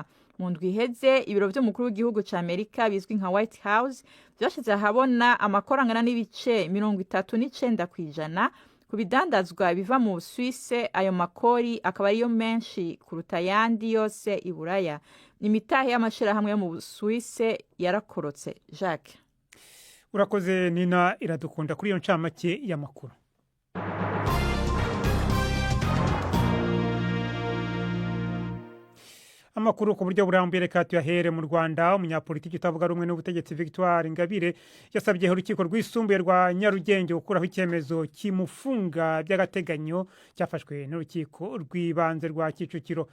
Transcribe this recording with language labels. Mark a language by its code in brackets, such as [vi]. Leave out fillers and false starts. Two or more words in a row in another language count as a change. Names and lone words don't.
[rn] Mu ndwi iheze ibiro by'umukuru w'igihugu ca Amerika bizwi nka White House byashize ahabona amakora angana n'ibice 39% ku bidandazwa biva mu Busuwisi. Ayo makori akaba ariyo menshi kuruta yandi yose i Buraya. Imitahe y'amashirahamwe yo mu Busuwisi yarakorotse. [rw] Jacques urakoze Nina Iradukunda kuri iyo ncamake y'amakuru. Amakuru ku buryo burambuye reka tuyahere mu Rwanda. Umunyapolitiki utavuga rumwe n'ubutegetsi Victoire Ingabire yasabye urukiko rwisumbuye rwa Nyarugenge gukuraho icyemezo kimufunga by'agateganyo cyafashwe n'urukiko rw'ibanze rwa Kicukiro.